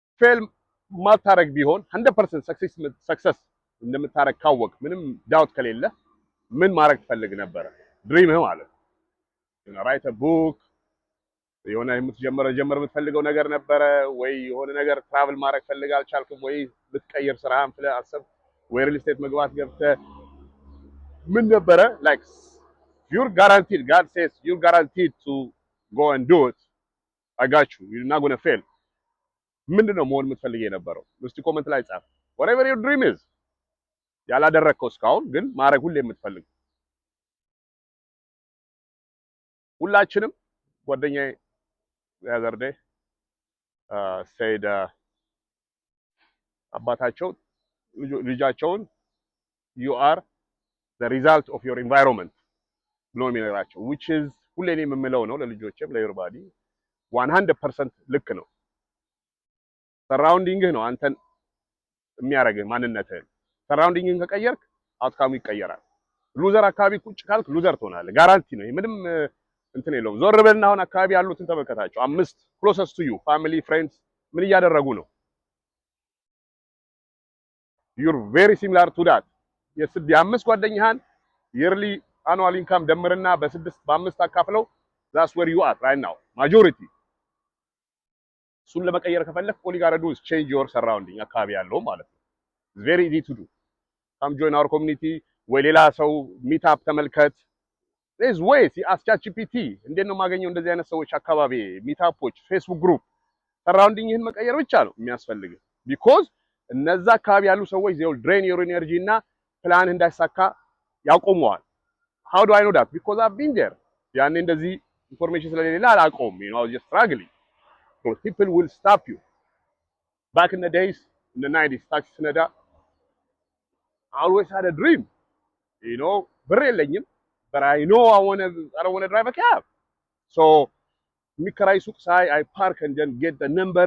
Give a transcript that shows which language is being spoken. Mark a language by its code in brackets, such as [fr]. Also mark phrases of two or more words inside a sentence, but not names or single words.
[am] ፌል ማታረግ ቢሆን 100% ሰክሰስ እንደምታረግ ካወቅ ምንም ዳውት ከሌለ ምን ማድረግ ትፈልግ ነበር? ድሪምህ ማለት ነው። [en] write a book [am] የሆነ ጀመር የምትፈልገው ነገር ነበረ ወይ? የሆነ ነገር ትራቭል ማድረግ ፈልግ አልቻልክም ወይ? ልትቀይር ስራህን ብለህ አሰብ ወይ? [en] real estate [am] መግባት ገብተህ ምን ነበረ? [en] ላይክ you're guaranteed, God says you're guaranteed to go and do it. I got you, you're not going to fail. [am] ምንድነው መሆን የምትፈልግ የነበረው? እስቲ ኮሜንት ላይ ጻፍ። [en] whatever your dream is [am] ያላደረግከው እስካሁን ግን ማድረግ ሁሌ የምትፈልግ ሁላችንም ጓደኛዬ ያዘርዴ said አባታቸው ልጃቸውን [en] you are the result of your environment [am] ብሎ የሚነግራቸው [en] which is [am] ሁሌ እኔ የምለው ነው ለልጆቼም ለኤቨሪባዲ 100% ልክ ነው። ሰራውንዲንግህ ነው አንተን የሚያረግህ ማንነትህን። ሰራውንዲንግህን ከቀየርክ አውትካሙ ይቀየራል። ሉዘር አካባቢ ቁጭ ካልክ ሉዘር ትሆናለህ። ጋራንቲ ነው። ምንም እንትን የለውም። ዞር በልና አሁን አካባቢ ያሉትን ተመልከታቸው። [en] 5 closest to you family friends [am] ምን እያደረጉ ነው? [en] you're very similar to that [am] የአምስት ጓደኛህን [en] yearly annual income [am] ደምርና በ5 አካፍለው [en] that's where you are right now majority [am] እሱን ለመቀየር [en] ከፈለክ all you gotta do is change your surrounding [am] አካባቢ ያለው ማለት ነው። [en] it's very easy to do come join our community [am] ወይ ሌላ ሰው [en] meet up ተመልከት there's ways ask ChatGPT [am] እንዴት ነው የማገኘው እንደዚህ አይነት ሰዎች አካባቢ [en] meet upዎች Facebook group surroundingህን [am] መቀየር ብቻ ነው የሚያስፈልግ [en] because [am] እነዛ አካባቢ ያሉ ሰዎች [en] they will drain your energy [am] እና ፕላን እንዳይሳካ ያቆመዋል። [en] how do I know that? because I've been there [am] ያኔ እንደዚህ ኢንፎርሜሽን ስለሌለ አላቆም [en] you know I was just struggling. So people will stop you. Back in the days, in the 90s, taxi sneda, I always had a dream. You know, but I know I don't want to drive a cab. So, I park and then get the number.